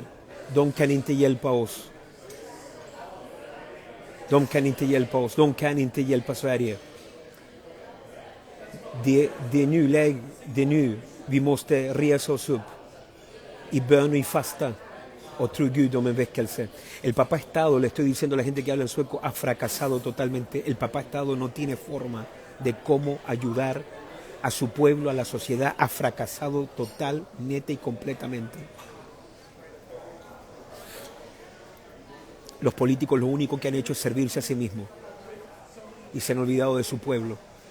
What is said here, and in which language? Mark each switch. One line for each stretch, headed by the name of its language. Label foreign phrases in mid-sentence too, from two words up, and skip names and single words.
Swedish: De kan inte hjälpa oss. De kan inte hjälpa oss. De kan inte hjälpa Sverige. Det är nu vi måste resa oss upp i bön och i fasta och tro Gud om en väckelse.
Spanish: El papá Estado, le estoy diciendo a la gente que habla en sueco, ha fracasado totalmente. El papá Estado no tiene forma de cómo ayudar a su pueblo, a la sociedad. Ha fracasado total, neta y completamente. Los políticos lo único que han hecho es servirse a sí mismos y se han olvidado de su pueblo.